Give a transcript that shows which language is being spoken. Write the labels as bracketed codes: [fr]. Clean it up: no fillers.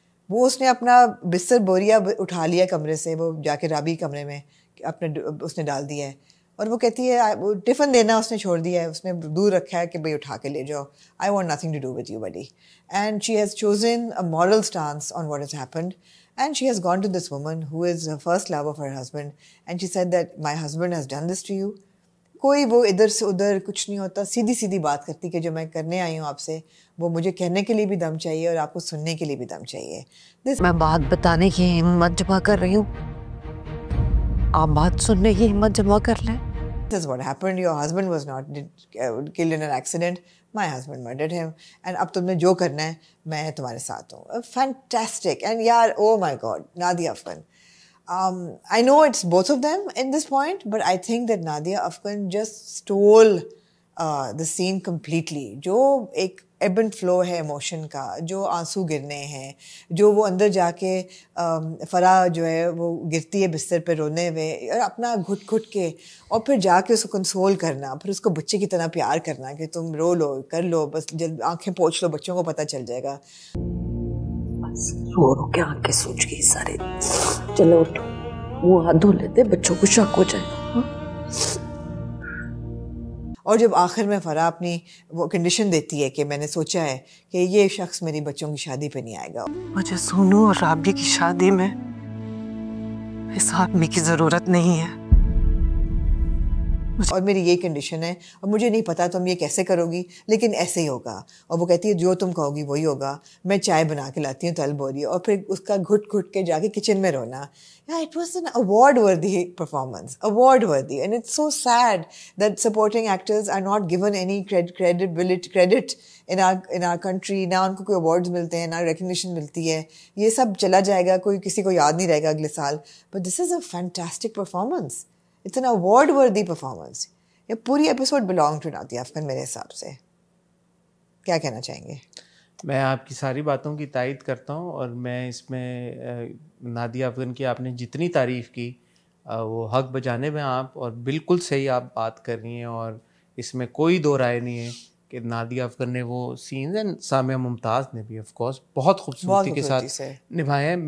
[hi] वो उसने अपना बिस्तर बोरिया उठा लिया कमरे से, वो जाके राबी कमरे में अपने उसने डाल दिया है और वो कहती है टिफ़िन देना उसने छोड़ दिया है, उसने दूर रखा है कि भाई उठा के ले जाओ. [en] I want nothing to do with you buddy. And she has chosen a moral stance on what has happened. And she has gone to this woman who is the first love of her husband and she said that my husband has done this to you. [hi] कोई वो इधर से उधर कुछ नहीं होता, सीधी सीधी बात करती कि जो मैं करने आई हूँ आपसे वो मुझे कहने के लिए भी दम चाहिए और आपको सुनने के लिए भी दम चाहिए. मैं बात बताने की हिम्मत जमा कर रही हूँ, आप बात सुनने की हिम्मत जमा कर लें. [en] This is what happened. Your husband was not killed in an accident. My husband murdered him. [hi] And अब तुमने जो करना है मैं तुम्हारे साथ हूँ. [en] Fantastic. And यार, oh my God, Nadia Afghan. I know it's both of them in this point, but I think that Nadia Afghan just stole the scene completely. [hi] जो एक [en] ebb and flow [hi] है इमोशन का, जो आंसू गिरने हैं, जो वो अंदर जाके फरा जो है वो गिरती है बिस्तर पे रोने हुए और अपना घुट घुट के और फिर जाके उसको कंसोल करना, फिर उसको बच्चे की तरह प्यार करना कि तुम रो लो, कर लो, बस जब आंखें पोंछ लो, बच्चों को पता चल जाएगा. बस रो रो के आंखें सूज गई सारे. चलो उठो, वो हाथ धो लेते, बच्चों को शक हो जाएगा. और जब आखिर में फरा अपनी वो कंडीशन देती है कि मैंने सोचा है कि ये शख्स मेरी बच्चों की शादी पे नहीं आएगा. मुझे सोनू और राबी की शादी में इस आदमी की जरूरत नहीं है और मेरी ये कंडीशन है और मुझे नहीं पता तुम ये कैसे करोगी लेकिन ऐसे ही होगा. और वो कहती है जो तुम कहोगी वही होगा. मैं चाय बना के लाती हूँ तलब बोरी और फिर उसका घुट घुट के जाके किचन में रोना. [en] Yeah, it was an award-worthy performance, award-worthy, and it's so sad that supporting actors are not given any credit in our country. [hi] ना उनको कोई awards मिलते हैं, ना recognition मिलती है. ये सब चला जाएगा, कोई किसी को याद नहीं रहेगा अगले साल. [en] But this is a fantastic performance. It's an award-worthy performance. [hi] ये पूरी episode [en] belong to [hi] Nadia Afghan मेरे हिसाब से. क्या कहना चाहेंगे? मैं आपकी सारी बातों की तायद करता हूँ और मैं इसमें नादिया अफगन की आपने जितनी तारीफ़ की वो हक बजाने में आप और बिल्कुल सही आप बात कर रही हैं और इसमें कोई दो राय नहीं है कि नादिया अफगन ने वो सीन्स एंड सामिया मुमताज़ ने भी ऑफ कोर्स बहुत खूबसूरती के साथ निभाए हैं.